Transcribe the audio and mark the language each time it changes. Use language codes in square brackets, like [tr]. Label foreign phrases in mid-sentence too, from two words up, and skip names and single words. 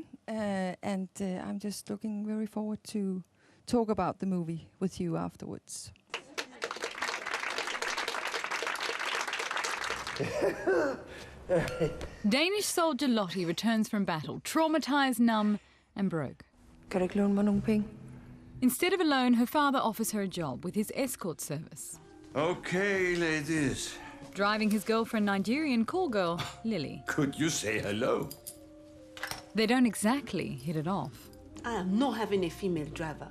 [en] And I'm just looking very forward to talk about the movie with you afterwards. Danish soldier Lotte returns from battle, traumatized, numb, and broke. [da] Kan du ikke låne mig nogle penge? [en] Instead of a loan, her father offers her a job with his escort service. Okay, ladies. Driving his girlfriend, Nigerian call girl, Lily. Could you say hello? They don't exactly hit it off. I am not having a female driver.